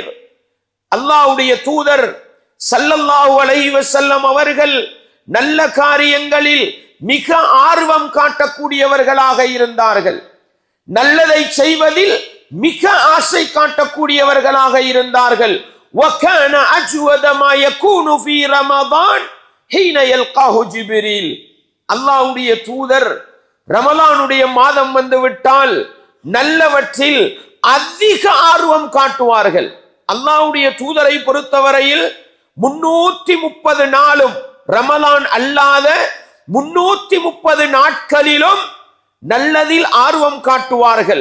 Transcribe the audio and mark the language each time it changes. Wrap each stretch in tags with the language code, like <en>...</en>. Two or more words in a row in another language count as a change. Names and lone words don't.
<ta>அல்லாஹ்வுடைய தூதர்</ta> <ar>صلى الله عليه وسلم</ar> <ta>அவர்கள் நல்ல காரியங்களில் மிக ஆர்வம் காட்டக்கூடியவர்களாக இருந்தார்கள். நல்லதை செய்வதில் மிக ஆசை காட்டக்கூடியவர்களாக இருந்தார்கள்.</ta> <ar>وَكَانَ أَجْوَدَ مَا يَكُونُ فِي رَمَضَانَ حِينَ يَلْقَاهُ جِبْرِيلُ.</ar> <ta>அல்லாஹ்வுடைய தூதர் ரமலானுடைய மாதம் வந்துவிட்டால் நல்லவற்றில் அதிக ஆர்வம் காட்டுவார்கள். அல்லாஹ்வுடைய தூதரை பொறுத்தவரையில் 330 நாளும் ரமலான் அல்லாத 330 நாட்களிலும் நல்லதில் ஆர்வம் காட்டுவார்கள்.</ta>